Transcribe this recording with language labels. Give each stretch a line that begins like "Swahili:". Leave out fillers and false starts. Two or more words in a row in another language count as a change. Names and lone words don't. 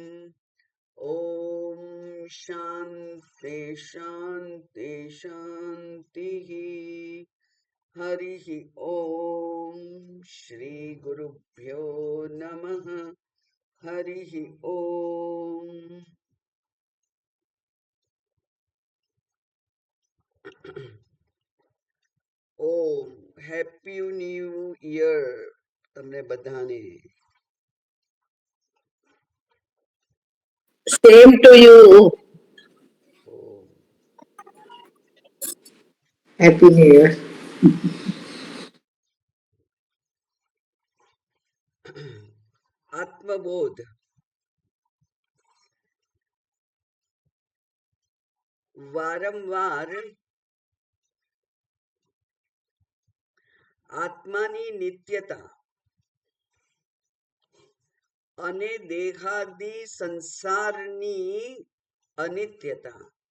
Sanskrit: ॐ शान्ति शान्ति शान्तिः। हरिः ॐ श्री गुरुभ्यो नमः। हरिः ॐ।
Gujarati: ઓમ
English: Happy New Year
Gujarati: તમને બધાને.
English: Same to you.
Sanskrit: ઓમ.
English: Happy New Year.
Gujarati: આત્મબોધ વારંવાર આત્માની નિત્યતા અને દેહાદી સંસારની અનિત્યતા